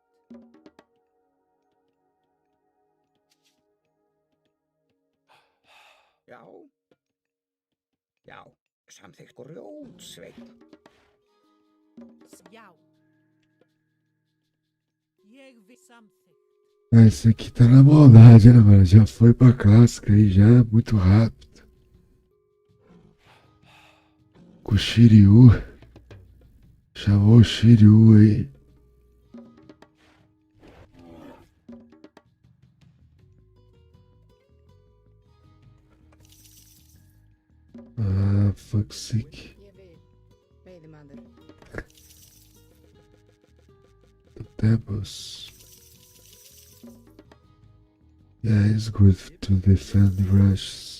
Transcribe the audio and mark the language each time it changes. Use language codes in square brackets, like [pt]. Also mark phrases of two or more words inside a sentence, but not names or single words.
[is] Já. Já, samþykkt grjótsveinn. Já. Ég vil samþykkt. [pt] Ah, esse aqui tá na maldade, né, mano? Já foi pra clássica aí, já, muito rápido. Com o Shiryu. Chamou o Shiryu aí. [en] Ah, fuck sick. [is] Ég vil. Veiðimaður. [en] The temples. Yeah, it's good to defend rushes.